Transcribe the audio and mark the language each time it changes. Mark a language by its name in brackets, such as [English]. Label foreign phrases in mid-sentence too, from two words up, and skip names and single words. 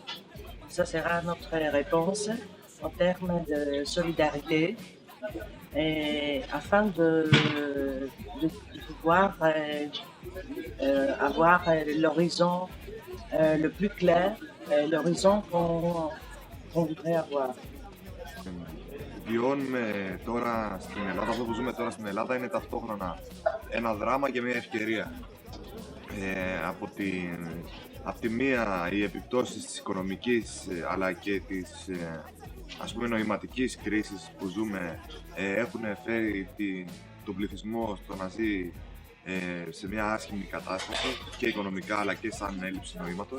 [French] Ça sera notre réponse en termes de solidarité et afin de pouvoir avoir l'horizon le plus clair, l'horizon qu'on voudrait avoir. [Greek] Βιώνουμε τώρα στην Ελλάδα, αυτό που ζούμε τώρα στην Ελλάδα είναι ταυτόχρονα ένα δράμα και μια ευκαιρία. Από τη μία οι επιπτώσεις της οικονομικής αλλά και της ας πούμε νοηματικής κρίσης που ζούμε έχουν φέρει τον πληθυσμό στο να ζει σε μια άσχημη κατάσταση και οικονομικά αλλά και σαν έλλειψη νοήματος.